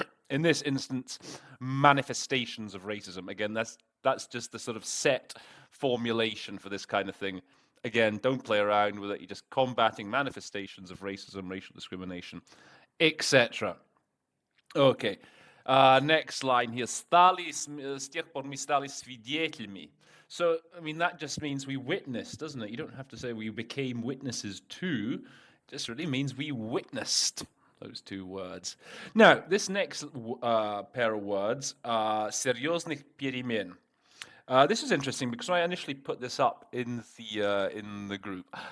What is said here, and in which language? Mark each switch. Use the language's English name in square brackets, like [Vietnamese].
[English] In this instance, manifestations of racism. Again, that's just the sort of set formulation for this kind of thing. Again, don't play around with it. You're just combating manifestations of racism, racial discrimination, etc. Okay. Next line here. [Russian] С тех пор мы стали свидетелями. [English] So, I mean, that just means we witnessed, doesn't it? You don't have to say we became witnesses to. It just really means we witnessed those two words. Now, this next pair of words are [Russian] серьезных перемен. [English] This is interesting because I initially put this up in the group.